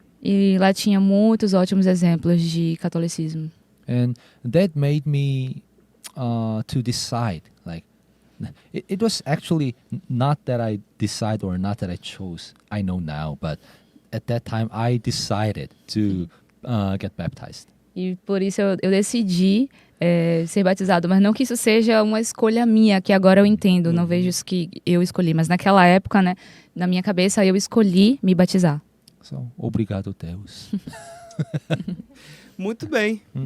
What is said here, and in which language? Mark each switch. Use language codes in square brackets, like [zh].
[pt] E lá tinha muitos ótimos exemplos de catolicismo. [en] And that made me to decide. It was actually not that I decided or not that I chose. I know now, but at that time I decided to get baptized. [pt] E por isso eu decidi ser batizado, mas não que isso seja uma escolha minha, que agora eu entendo, não vejo isso que eu escolhi, mas naquela época, né, na minha cabeça eu escolhi me batizar. So, obrigado, Deus. Muito bem.